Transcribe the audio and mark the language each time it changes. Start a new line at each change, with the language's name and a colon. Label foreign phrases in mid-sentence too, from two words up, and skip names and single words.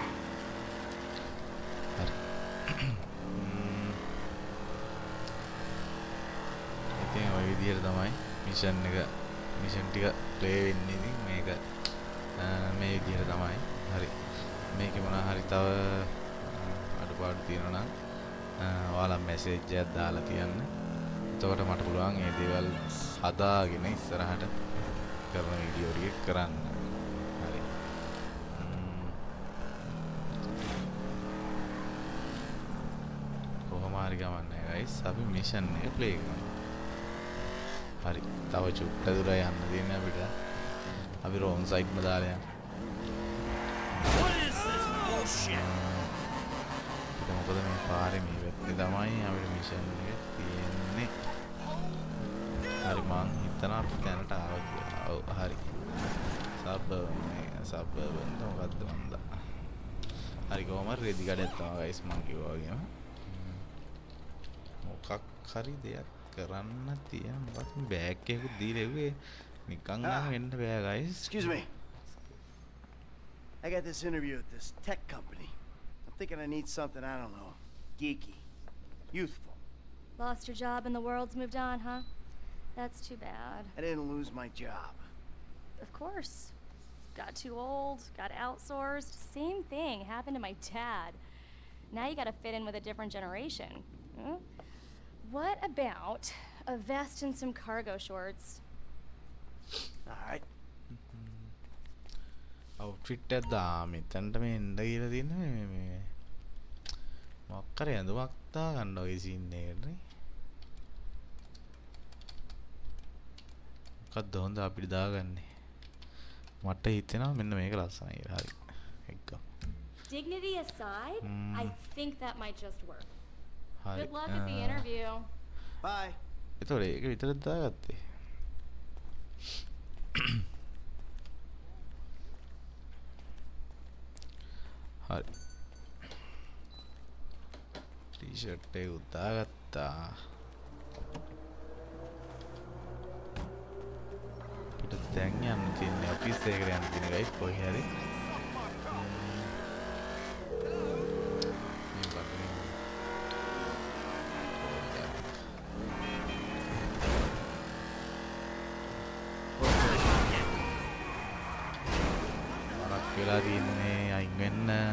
Sinhala: හරි ඉතින් ඔය විදිහට තමයි මිෂන් ටික ප්ලේ වෙන්නේ ඉතින් මේක මේ විදිහට තමයි හරි මේකේ මොනවා හරි තව අඩුපාඩු තියෙනවා නම් ඔයාලා මැසේජ් එකක් දාලා තියන්න එතකොට මට පුළුවන් මේ දේවල් හදාගෙන ඉස්සරහට කරන වීඩියෝ ටික කරන්න හරි කොහොම හරි ගමන්නේ ගයිස් අපි මිෂන් එක ප්ලේ කරමු හරි තව චුට්ට දුර යන්න තියෙනවා අපිට අපි
English: wrong sideම
Sinhala: දාලා යන්න
English: What is this bullshit?
Sinhala: මොකද මේ පාරේ මේ වැත්තේ තමයි අපිට මිෂන් එක තියෙන්නේ හරි මං හිතනවා අපි දැනට ආවා කියලා ඔව් හරි සබ්බර්බන් මොකද්ද මන්ද හරි කොහොම හරි රෙදි කඩයක් තමයි ගයිස් මං කිව්වා වගේම මොකක් හරි දෙයක් කරන්න තියෙන මොකක් බෑග් එකකුත් දීලා එව්වේ නිකන් නම් වෙන්න බෑ ගයිස්
English: Excuse me. I got this interview at this tech company. I'm thinking I need something, I don't know, geeky, youthful. Lost your job and the world's moved on, huh? That's too bad. I didn't lose my job. Of course. Got too old, got outsourced. Same thing happened to my dad. Now you gotta fit in with a different generation. Hmm? What about a vest and some cargo shorts? All right.
Sinhala: අවුට්ෆිට් එකක් දා මෙතනට මේ එන්න කියලා තියෙන්නේ මේ මොකක් කරේ ඇඳුමක් දා ගන්න ඔය සීන් එකකට නේ මොකක්ද හොඳ අපිට දාගන්නේ මට හිතෙනවා මෙන්න මේක ලස්සනයි කියලා හරි එක්ක
English: Dignity aside, I think that might just work.
Sinhala: හරි
English: Good luck at the interview. Bye.
Sinhala: ඒතකොට ඒක විතරක් දාගත්තේ හරි ටී-ෂර්ට් එක උදාගත්තා අපිට දැන් යන්න තියෙන්නේ ඔෆිස් එකකට යන්න තියෙන ගයිස් කොහේ හරි වෙලා තින්නේ අයින් වෙන්න